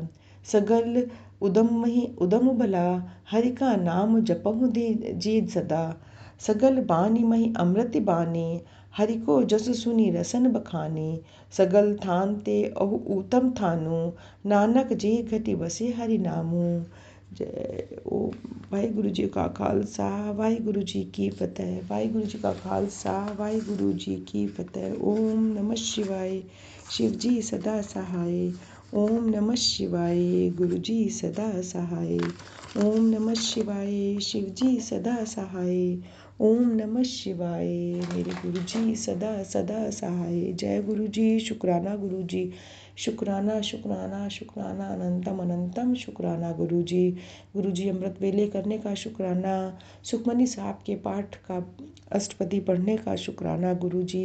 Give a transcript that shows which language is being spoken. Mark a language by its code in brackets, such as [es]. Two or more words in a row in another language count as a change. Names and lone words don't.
[pa] ਸਗਲ ਉਦਮ ਮਹੀ ਉਦਮ ਭਲਾ, ਹਰਿ ਕਾ ਨਾਮ ਜਪਹੁ ਜੀ ਸਦਾ। ਸਗਲ ਬਾਨੀ ਮਹੀ ਅੰਮ੍ਰਿਤ ਬਾਨੀ, ਹਰਿ ਕੋ ਜਸ ਸੁਨੀ ਰਸਨ ਬਖਾਨੀ। ਸਗਲ ਥਾਨ ਤੇ ਅਹੁ ਉੱਤਮ ਥਾਨੁ, ਨਾਨਕ ਜੇ ਘਟਿ ਬਸੇ ਹਰਿ ਨਾਮੂ। [hi] जय ओम। वाहिगुरु जी का खालसा, वाहिगुरु जी की फतेह। वाहिगुरु जी का खालसा, वाहिगुरु जी की फतेह। ओम नमः शिवाय। शिव जी सदा सहाय। ओम नमः शिवाय। गुरु जी सदा सहाय। ओम नमः शिवाय। शिव जी सदा सहाय। ओम नमः शिवाय। मेरे गुरु जी सदा सदा सहाय। जय गुरु जी। शुक्राना गुरु जी। शुक्राना शुक्राना शुक्राना अनंतम अनंतम शुक्राना गुरु जी। गुरु जी अमृत वेले करने का शुक्राना। सुखमनी साहब के पाठ का अष्टपदी पढ़ने का शुक्राना गुरु जी।